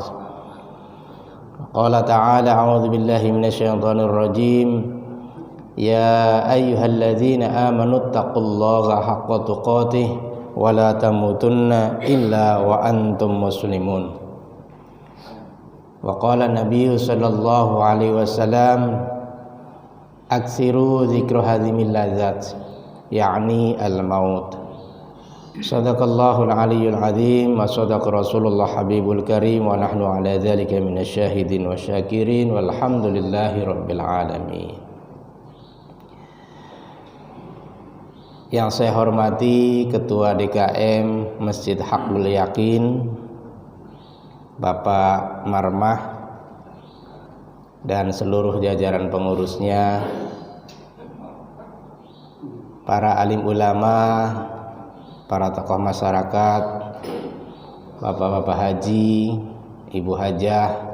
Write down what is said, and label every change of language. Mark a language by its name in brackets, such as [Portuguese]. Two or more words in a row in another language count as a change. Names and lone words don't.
[Arabic] قال تعالى أعوذ بالله من الشيطان الرجيم. يا أيها الذين آمنوا اتقوا الله حق تقاته ولا تموتن إلا وأنتم مسلمون. وقال النبي صلى الله عليه وسلم أكثروا ذكر هاذم اللذات يعني الموت. صدق الله العلي العظيم وصدق رسول الله حبيب الكريم ونحن على ذلك من الشاهدين والشاكرين والحمد لله رب العالمين. [Indonesian] Yang saya hormati Ketua DKM Masjid Haqqul Yakin Bapak Marmah dan seluruh jajaran pengurusnya, para alim ulama, para tokoh masyarakat, bapak-bapak haji, ibu hajah,